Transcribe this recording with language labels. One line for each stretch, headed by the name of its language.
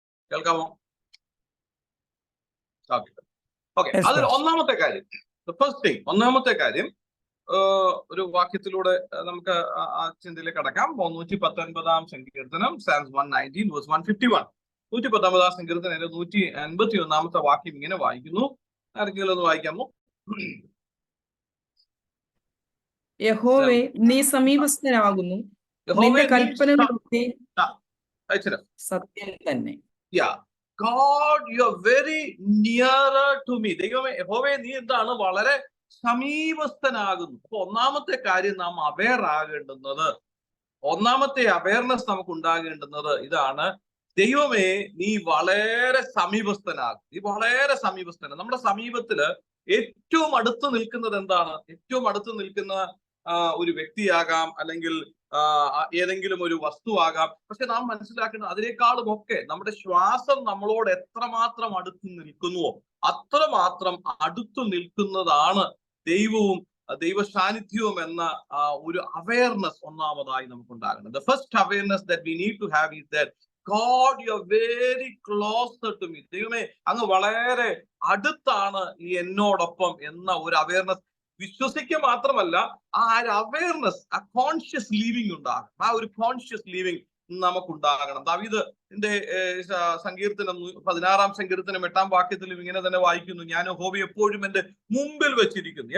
Malayalam: കേൾക്കാമോ? ഓക്കെ, അതിൽ ഒന്നാമത്തെ കാര്യം, ഫസ്റ്റ് തിങ്, ഒന്നാമത്തെ കാര്യം ഒരു വാക്യത്തിലൂടെ നമുക്ക് ആ ചിന്തയിലേക്ക് കടക്കാം. 119 സങ്കീർത്തനം,
English: Psalms 119 verse 151.
Malayalam: 119 സങ്കീർത്തനം 181 വാക്യം ഇങ്ങനെ വായിക്കുന്നു. ആർക്കെങ്കിലും ഒന്ന് വായിക്കാമോ? യഹോവേ, നീ സമീപസ്ഥനാകുന്നു, നിന്റെ കൽപ്പനകളൊക്കെ സത്യം തന്നെ.
English: God, you are very nearer to me.
Malayalam: ദൈവമേ, യഹോവേ, നീ എന്താണ്? വളരെ സമീപസ്ഥനാകുന്നു. അപ്പൊ ഒന്നാമത്തെ കാര്യം നാം അവെയർ ആകേണ്ടുന്നത്, ഒന്നാമത്തെ അവയർനെസ് നമുക്ക് ഉണ്ടാകേണ്ടുന്നത് ഇതാണ്: ദൈവമേ, നീ വളരെ സമീപസ്ഥനാകും. നീ വളരെ സമീപസ്ഥന. നമ്മുടെ സമീപത്തില് ഏറ്റവും അടുത്ത് നിൽക്കുന്നത് എന്താണ്? ഏറ്റവും അടുത്ത് നിൽക്കുന്ന ഒരു വ്യക്തിയാകാം, അല്ലെങ്കിൽ ഏതെങ്കിലും ഒരു വസ്തുവാകാം. പക്ഷെ നാം മനസ്സിലാക്കുന്നത് അതിനേക്കാളും ഒക്കെ നമ്മുടെ ശ്വാസം നമ്മളോട് എത്രമാത്രം അടുത്ത് നിൽക്കുന്നുവോ അത്രമാത്രം അടുത്തു നിൽക്കുന്നതാണ് ദൈവവും ദൈവ സാന്നിധ്യവും എന്ന ഒരു അവയർനെസ് ഒന്നാമതായി നമുക്ക് ഉണ്ടാകണം.
English: The first awareness that we need to have is that God, you are very closer to me.
Malayalam: ദൈവമേ, അങ്ങ് വളരെ അടുത്താണ് ഈ എന്നോടൊപ്പം എന്ന ഒരു അവയർനെസ് വിശ്വസിക്കുക മാത്രമല്ല, ആ ഒരു അവയർനെസ്, ആ കോൺഷ്യസ് ലിവിങ് ഉണ്ടാകണം. ആ ഒരു കോൺഷ്യസ് ലിവിങ് നമുക്കുണ്ടാകണം. ദാവീദിന്റെ സങ്കീർത്തനം 16 സങ്കീർത്തനം 8 വാക്യത്തിലും ഇങ്ങനെ തന്നെ വായിക്കുന്നു: ഞാൻ യഹോവയെ എപ്പോഴും എന്റെ മുമ്പിൽ വെച്ചിരിക്കുന്നു.